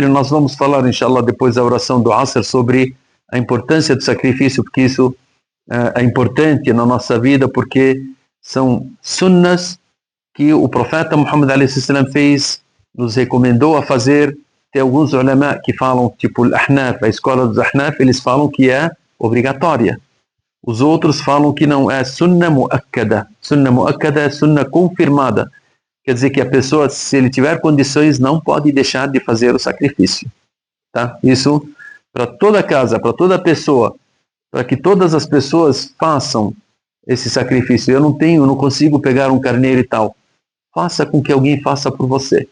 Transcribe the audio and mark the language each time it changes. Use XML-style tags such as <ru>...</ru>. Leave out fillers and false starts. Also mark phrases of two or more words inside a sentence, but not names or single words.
<pt>Nós vamos falar, inshallah, depois da oração do Asr sobre a importância do sacrifício, porque isso é importante na nossa vida, porque são sunnas que o profeta Muhammad a.s. fez, nos recomendou a fazer. Tem alguns ulama que falam, tipo al-Ahnaf, a escola dos Ahnaf, eles falam que é obrigatória. Os outros falam que não, é</pt> <ar>سنة مؤكدة. سنة مؤكدة</ar> <pt>é sunnah confirmada. Quer dizer que a pessoa, se ele tiver condições, não pode deixar de fazer o sacrifício. Tá? Isso para toda casa, para toda pessoa, para que todas as pessoas façam esse sacrifício. Eu não consigo pegar um carneiro e tal. Faça com que alguém faça por você.</pt>